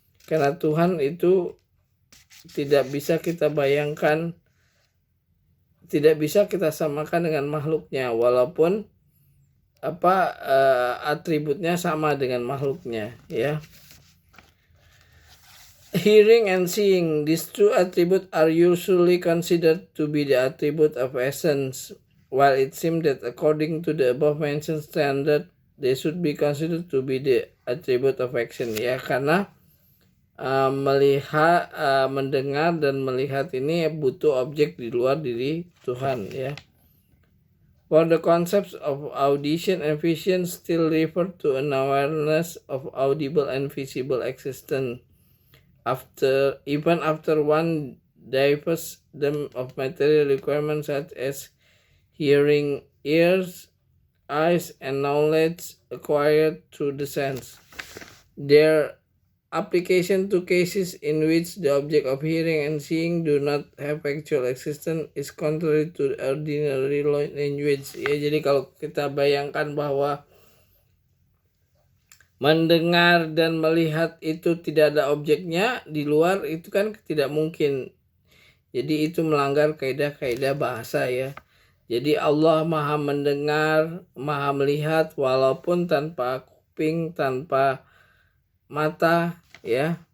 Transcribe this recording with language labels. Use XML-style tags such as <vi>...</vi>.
<id>Karena Tuhan itu tidak bisa kita bayangkan, tidak bisa kita samakan dengan makhluknya, walaupun atributnya sama dengan makhluknya, ya.</id> <en>Hearing and seeing, these two attributes are usually considered to be the attribute of essence, while it seems that according to the above mentioned standard, they should be considered to be the attribute of action, ya.</en> <id>Karena melihat, mendengar dan melihat ini butuh objek di luar diri Tuhan, ya.</id> <en>For the concepts of audition and vision still refer to an awareness of audible and visible existence. Even after one divests them of material requirements such as hearing, ears, eyes, and knowledge acquired through the sense. Their application to cases in which the object of hearing and seeing do not have actual existence is contrary to ordinary language.</en> <id>Ya, jadi kalau kita bayangkan bahwa mendengar dan melihat itu tidak ada objeknya di luar, itu kan tidak mungkin. Jadi itu melanggar kaidah-kaidah bahasa ya. Jadi Allah maha mendengar, maha melihat walaupun tanpa kuping, tanpa mata ya.</id>